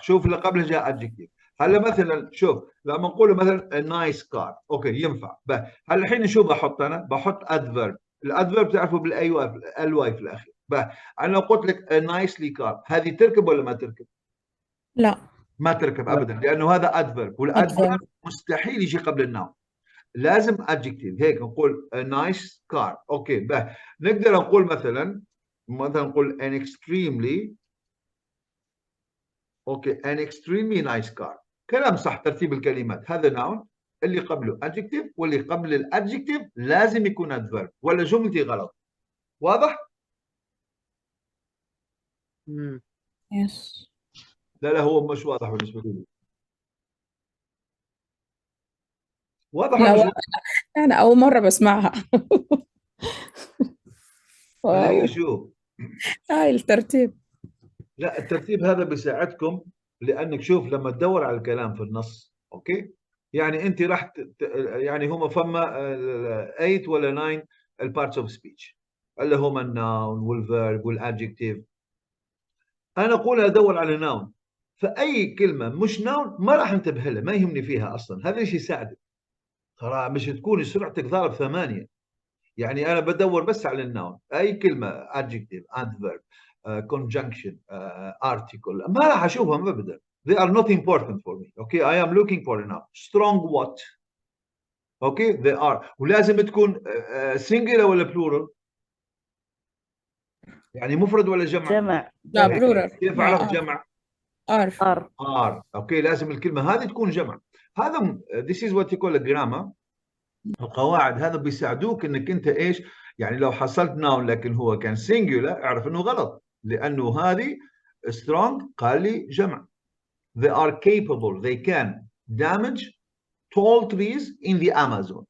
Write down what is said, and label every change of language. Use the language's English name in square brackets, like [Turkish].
[Arabic] شوف اللي قبله جاء adjective. هلا مثلا شوف لما نقول مثلا [English] a nice car، [Arabic] اوكي ينفع. هلا الحين شو بحط انا؟ بحط adverb. الادفيرب بتعرفوا بالاي واي في الاخير. انا لو قلت لك [English] a nicely car، [Arabic] هذه تركب ولا ما تركب؟ لا. ما تركب ابدا، لانه هذا adverb، والادفيرب مستحيل يجي قبل النوم. لازم adjective. هيك نقول a nice car. اوكي نقدر نقول مثلا نقول [English] an extremely an extremely nice car. [Arabic] كلام صح ترتيب الكلمات. هذا noun، اللي قبله adjective، واللي قبل الادجكتيف لازم يكون adverb، ولا جملتي غلط؟ واضح؟ [English] Yes. [Arabic] لا هو مش واضح بالنسبه لي. واضح لا ولا مش؟ أنا أول مرة بسمعها. ما هي واو، شو؟ هاي الترتيب. لا، الترتيب هذا بيساعدكم، لانك شوف لما تدور على الكلام في النص، اوكي، يعني انت راح يعني هم فما 8 ولا 9 البارتس اوف سبيتش اللي هم الناون والفيرب والادجكتيف. انا اقول ادور على ناون، فاي كلمه مش ناون ما راح انتبه لها، ما يهمني فيها اصلا. هذا الشيء يساعدك ترى، مش تكون سرعتك ضارب 8. يعني انا بدور بس على الناون. اي كلمه adjective, adverb, conjunction, article ما راح اشوفهم ابدا. [English] They are not important for me. Okay, I am looking for a noun. Strong what? Okay, they are. [Arabic] ولازم تكون singular ولا plural؟ يعني مفرد ولا جمع؟ جمع. لا بلورال. كيف اعرف جمع؟ ار. اوكي، لازم الكلمه هذه تكون جمع. هذا [English] this is what you call a grammar. [Arabic] القواعد هذا بيساعدوك انك انت ايش؟ يعني لو حصلت ناون لكن هو كان سينجولار، اعرف انه غلط، لانه هذه strong قال لي جمع. [English] They are capable, they can damage tall trees in the Amazon.